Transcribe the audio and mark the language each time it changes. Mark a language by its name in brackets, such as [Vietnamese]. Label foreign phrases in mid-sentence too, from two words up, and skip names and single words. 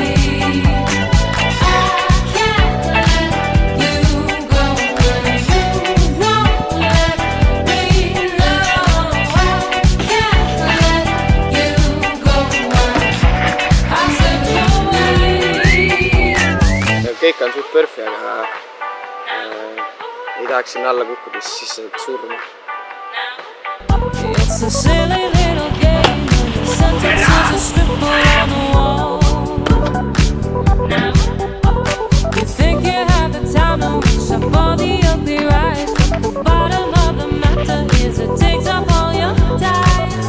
[English] I can't let you go when you won't let me know. I can't let you go when I said no way. [Estonian] Kõik on suht perfi, aga ei tahaks sinna alla kukkuda, siis saad surma. [English] It's a silly little game, the sentence is a scribble on the wall. You think you have the time to wish up all the ugly rights, but the bottom of the matter is it takes up all your time.